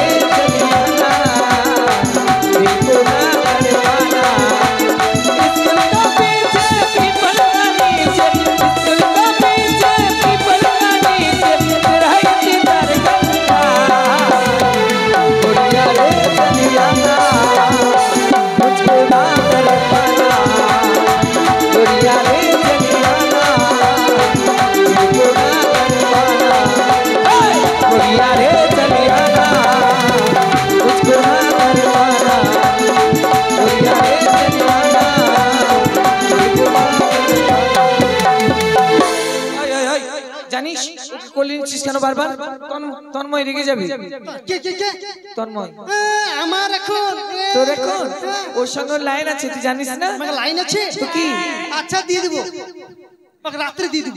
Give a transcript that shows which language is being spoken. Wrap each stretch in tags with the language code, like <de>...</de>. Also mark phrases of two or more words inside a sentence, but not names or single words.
<hi>चलिया ना मुझको ना कर पाना स्कूल का पीछे पीपल का नीचे स्कूल का पीछे पीपल का नीचे तेरा इंतजार करता गोरिया रे चलिया ना मुझको ना कर पाना गोरिया रे गोरिया रे चलिया ना मुझको ना कर पाना गोरिया रे चलिया ना मुझको ना</hi> <bn>জানিস ওকে কোলে নিচ্ছিস কেন বারবার তন্ময় রেগে যাবি কে কে কে তন্ময় আমার এখন তোর এখন ওর সঙ্গে লাইন আছে তুই জানিস না আমার লাইন আছে তো কি আচ্ছা দিয়ে দেব ওকে রাত্রে দিয়ে দেব</bn>